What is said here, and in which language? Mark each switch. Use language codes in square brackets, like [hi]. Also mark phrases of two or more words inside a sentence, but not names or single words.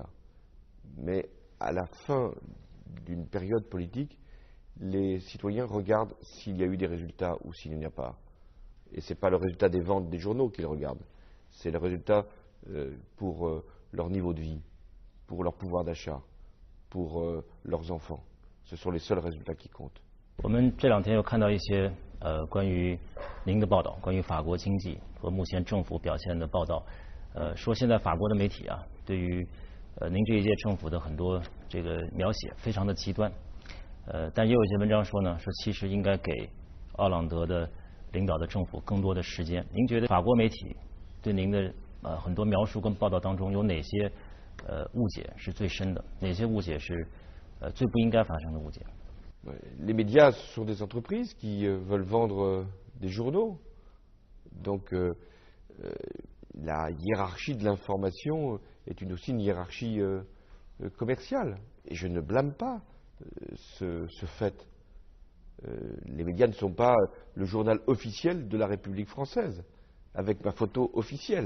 [fr] Mais à la fin d'une période politique, les citoyens regardent s'il y a eu des résultats ou s'il n'y en a pas. Et ce n'est pas le résultat des ventes des journaux qu'ils regardent, c'est le résultat pour leur niveau de vie, pour leur pouvoir d'achat, pour leurs enfants. Ce sont les seuls résultats qui comptent. [zh] 我们这两天又看到一些关于您的报道，关于法国经济和目前政府表现的报道，说现在法国的媒体啊，对于您这一届政府的很多这个描写非常的极端，但也有一些文章说呢，说其实应该给奥朗德的领导的政府更多的时间。您觉得法国媒体对您的很多描述跟报道当中有哪些误解是最深的？哪些误解是最不应该发生的误解？ [fr] Les médias sont des entreprises qui veulent vendre des journaux. Donc la hiérarchie de l'information est aussi une hiérarchie commerciale. Et je ne blâme pas ce fait. Les médias ne sont pas le journal officiel de la République française, avec ma photo officielle.